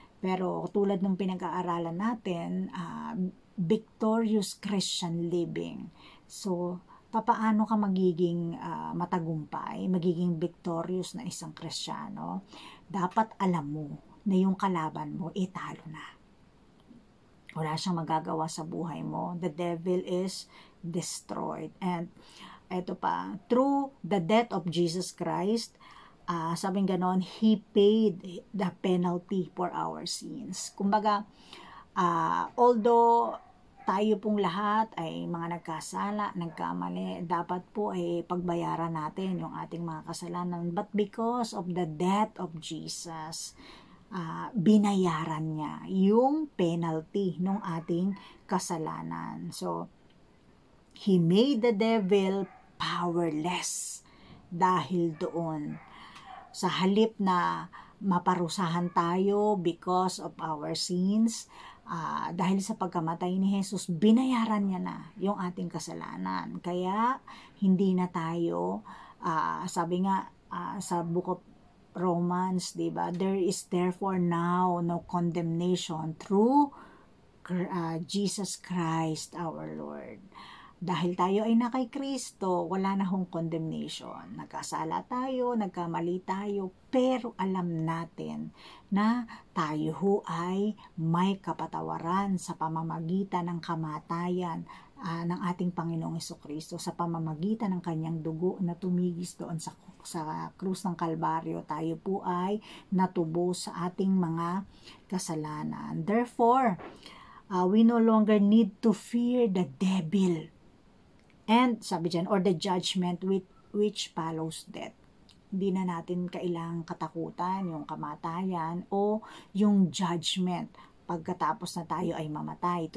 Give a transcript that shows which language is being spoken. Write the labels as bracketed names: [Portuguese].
[Filipino] Pero tulad ng pinag-aaralan natin, [English] victorious Christian living. [Filipino] So, papaano ka magiging matagumpay, magiging victorious na isang Kristiyano? Dapat alam mo na yung kalaban mo, talo na. Wala siyang magagawa sa buhay mo. [English] The devil is destroyed. And eto pa, through the death of Jesus Christ, [Filipino] sabing ganon, [English] He paid the penalty for our sins. [Filipino] Kumbaga, although tayo pong lahat ay mga nagkasala, nagkamali, dapat po ay pagbayaran natin yung ating mga kasalanan. [English] But because of the death of Jesus, [Filipino] binayaran niya yung penalty ng ating kasalanan. [English] So, He made the devil powerless [Filipino] dahil doon. Sa halip na maparusahan tayo [English] because of our sins, [Filipino] dahil sa pagkamatay ni Jesus, binayaran niya na yung ating kasalanan. Kaya, hindi na tayo, sabi nga sa Book of Romans, diba? [English] There is therefore now no condemnation through Jesus Christ our Lord. [Filipino] Dahil tayo ay na kay Kristo, wala na hong condemnation. Nagkasala tayo, nagkamali tayo, pero alam natin na tayo ho ay may kapatawaran sa pamamagitan ng kamatayan ng ating Panginoong Jesucristo, sa pamamagitan ng kanyang dugo na tumigis doon sa krus ng Kalbaryo. Tayo po ay natubos sa ating mga kasalanan. [English] Therefore, we no longer need to fear the devil. And [Filipino] sabi dyan, [English] or the judgment which follows death. [Filipino] Hindi na natin kailangang katakutan yung kamatayan o yung judgment pagkatapos na tayo ay mamatay.